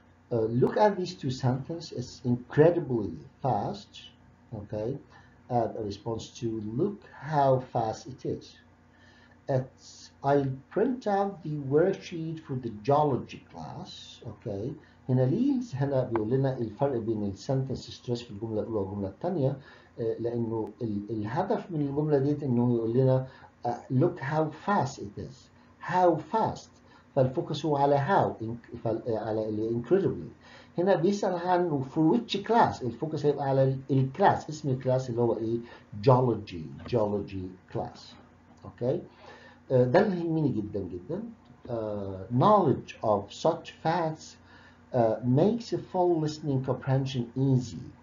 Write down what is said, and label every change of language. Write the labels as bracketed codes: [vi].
[en] Look at these two sentences. It's incredibly fast. Okay? A response to look how fast it is. I'll print out the worksheet for the geology class. Okay. [ar] هنا بيقول لنا الفرق بين السنتنس ستريس في الجمله الاولى والجمله الثانيه، لانه الهدف من الجمله ديت انه يقول لنا [en] look how fast it is. how fast. [ar] فالفوكس هو على how على incredibly. هنا بيسأل عنه [en] for which class. [ar] الفوكس هيبقى على الكلاس، اسم الكلاس اللي هو ايه؟ geology class. اوكي. ده اللي يهمني جدا جدا. [en] Knowledge of such facts makes a full listening comprehension easy.